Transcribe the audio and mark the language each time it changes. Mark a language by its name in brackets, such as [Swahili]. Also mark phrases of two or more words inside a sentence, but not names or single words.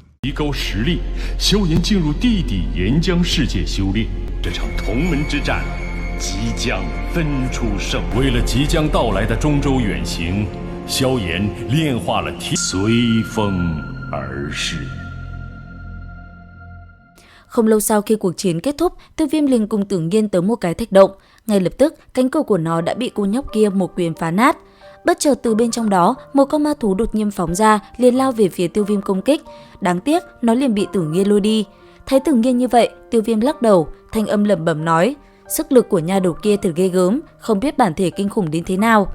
[Chinese] 提高实力，萧炎进入地底岩浆世界修炼。这场同门之战即将分出胜负。为了即将到来的中州远行，萧炎炼化了随风而逝。 [Vietnamese] Không lâu sau khi cuộc chiến kết thúc, Tiêu Viêm liền cùng Tử Nghiên tới một cái thạch động. Ngay lập tức, cánh cửa của nó đã bị cô nhóc kia một quyền phá nát. Bất chợt từ bên trong đó, một con ma thú đột nhiên phóng ra, liền lao về phía Tiêu Viêm công kích. Đáng tiếc, nó liền bị Tử Nghiên lôi đi. Thấy Tử Nghiên như vậy, Tiêu Viêm lắc đầu, thanh âm lẩm bẩm nói: sức lực của nha đầu kia thật ghê gớm, không biết bản thể kinh khủng đến thế nào.